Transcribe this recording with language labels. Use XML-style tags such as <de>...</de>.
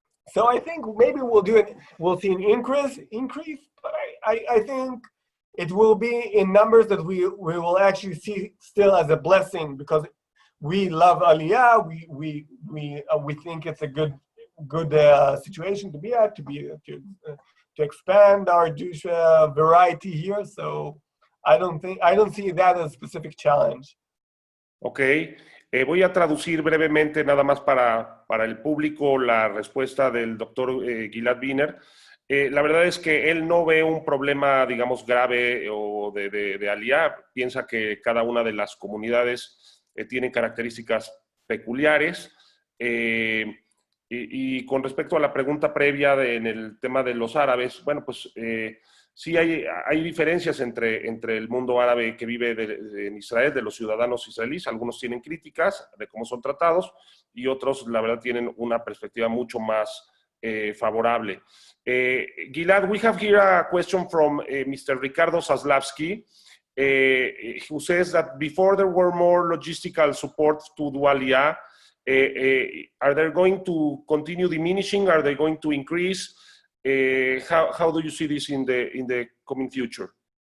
<en>So I think maybe we'll see an increase, but I think it will be in numbers that we will actually see still as a blessing, because we love Aliyah. We think it's a good situation to be at, to expand our Jewish variety here. So I don't see that as a specific challenge. Okay.</en> <es>Voy a traducir brevemente nada más para el público la respuesta del doctor Gilad Wiener. La verdad es que él no ve un problema, digamos, grave o de Aliyah. Piensa que cada una de las comunidades tienen características peculiares. Y con respecto a la pregunta previa en el tema de los árabes, bueno, pues sí hay diferencias entre el mundo árabe que vive en Israel, de los ciudadanos israelíes. Algunos tienen críticas de cómo son tratados y otros, la verdad, tienen una perspectiva mucho más favorable.</es> <en>Gilad, we have here a question from Mr. Ricardo Zaslavsky, who says that before there were more logistical support to do Aliyah, are they going to continue diminishing? Are they going to increase? How do you see this in the coming future?</en>